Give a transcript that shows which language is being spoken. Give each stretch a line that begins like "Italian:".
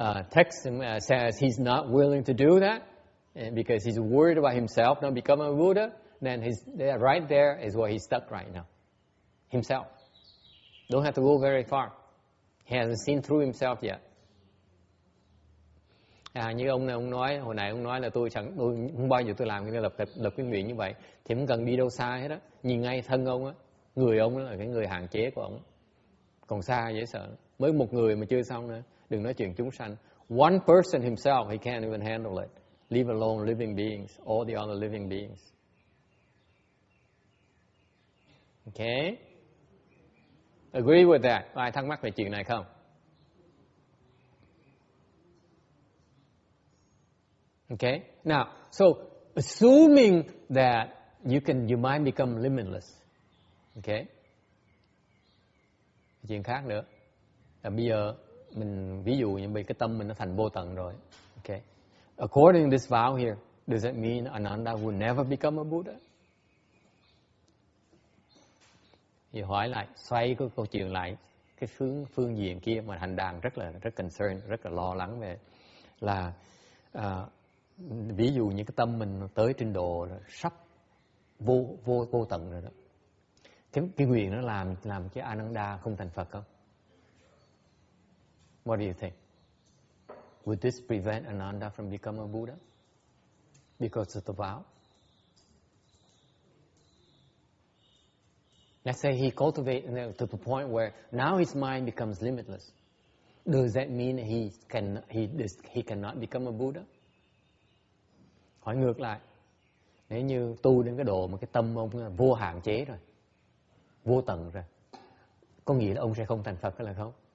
English: Tex says he's not willing to do that because he's worried about himself not becoming a Buddha. Then right there is where he's stuck right now. Himself. Don't have to go very far. He hasn't seen through himself yet.
Vietnamese: Như ông nói, hồi nãy ông nói là tôi không bao giờ tôi làm cái lập cái nguyện như vậy. Thì không cần đi đâu xa hết á. Nhìn ngay thân ông á, người ông là cái người hạn chế của ông. Còn xa dễ sợ. Mới một người mà chưa xong nữa. Đừng nói chuyện chúng sanh.
English: One person himself, he can't even handle it. Leave alone living beings, all the other living beings. Okay? Agree with that.
Vietnamese: Có ai thắc mắc về chuyện này không?
English: Okay? Now, so assuming that you might become limitless. Okay?
Vietnamese: Chuyện khác nữa. Là bây giờ mình ví dụ như cái tâm mình nó thành vô tận rồi.
English: Okay? According to this vow here, does that mean Ananda will never become a Buddha?
Vietnamese: Thì hỏi lại, xoay cái câu chuyện lại cái phương diện kia mà hành đàn rất concern, rất là lo lắng về là ví dụ như cái tâm mình tới trình độ sắp vô tận rồi đó. Cái nguyện nó làm cái Ananda không thành Phật không?
English: What do you think? Would this prevent Ananda from becoming a Buddha? Because of the vow? Let's say he cultivates to the point where now his mind becomes limitless. Does that mean he cannot become a Buddha?
Vietnamese: Hỏi ngược lại, nếu như tu đến cái độ mà cái tâm ông là vô hạn chế rồi, vô tận rồi, có nghĩa là ông sẽ không thành Phật hay là không?